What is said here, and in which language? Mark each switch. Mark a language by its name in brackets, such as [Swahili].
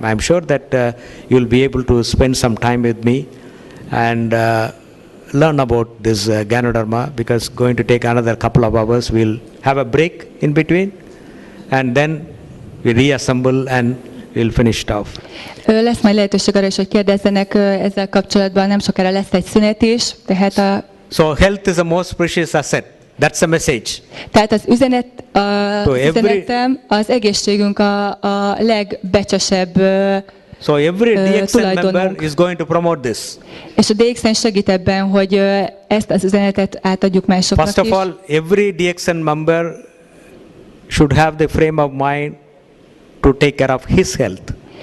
[English] I'm sure that you'll be able to spend some time with me and learn about this Ganoderma, because going to take another couple of hours. We'll have a break in between and then we reassemble and we'll finish it off. [Hungarian] Lesz majd lehetőség arra is, hogy kérdezzenek ezzel kapcsolatban, nem sokára lesz egy szünet is. Tehát [English] So health is the most precious asset. That's the message. [Hungarian] Tehát az üzenetem, az egészségünk a legbecsesebb [English] So every DXN member [Hungarian] tulajdonunk. [English] is going to promote this. [Hungarian] És a DXN segít ebben, hogy ezt az üzenetet átadjuk másoknak [English] First of all, every DXN member should have the frame of mind to take care of his health.